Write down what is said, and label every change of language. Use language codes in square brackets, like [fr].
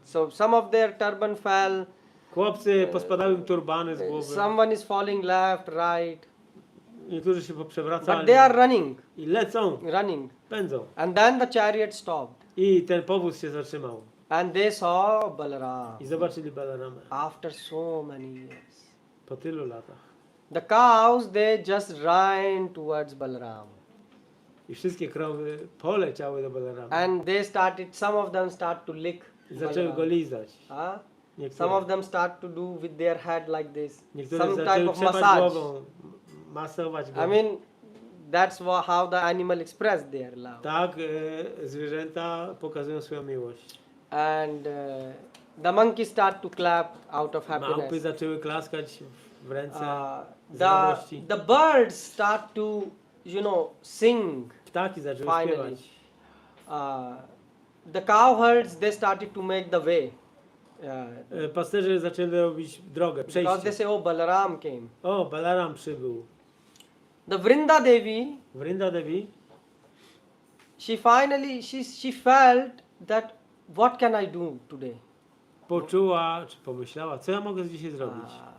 [en] So some of their turban fell. [pl] Chłopcy pospadały im turbany z głowy. [en] Someone is falling left, right. [pl] Niektórzy się [en] But [pl] poprzewracali. [en] they are running, [pl] I lecą, [en] running. [pl] pędzą. [en] And then the chariot stopped. [pl] I ten powóz się zatrzymał. [en] And they saw Balaram [pl] I zobaczyli Balarama. [en] after so many years. [pl] Po tylu latach. [en] The cows, they just ran towards Balaram. [pl] I wszystkie krowy poleciały do Balarama. [en] And they started, some of them start to lick [pl] I zaczęły go [en] Balaram. [pl] lizać. [en] Some [pl] Niektóre, [en] of them start to do with their head like this. [pl] niektóre [en] Some type [pl] zaczęły [en] of [pl] trzepać [en] massage. [pl] głową, masować go. [en] I mean, that's how the animal expressed their love. [pl] Tak zwierzęta pokazują swoją miłość. [en] And the monkeys start to clap out of [pl] Małpy [en] happiness. [pl] zaczęły klaskać w ręce z [en] The [pl] radości. [en] birds start to, you know, sing. [pl] Ptaki zaczęły [en] Finally. [pl] śpiewać. [en] The cowherds, they started to make the way. [pl] Pasterze zaczęli robić drogę, [en] Because they [pl] przejście. [en] say, oh, Balaram came. [pl] O, Balaram przybył. [en] The Vrinda Devi, [pl] Vrinda Devi [en] she finally, she felt that, what can I do today? [pl] poczuła, czy pomyślała, co ja mogę dzisiaj zrobić?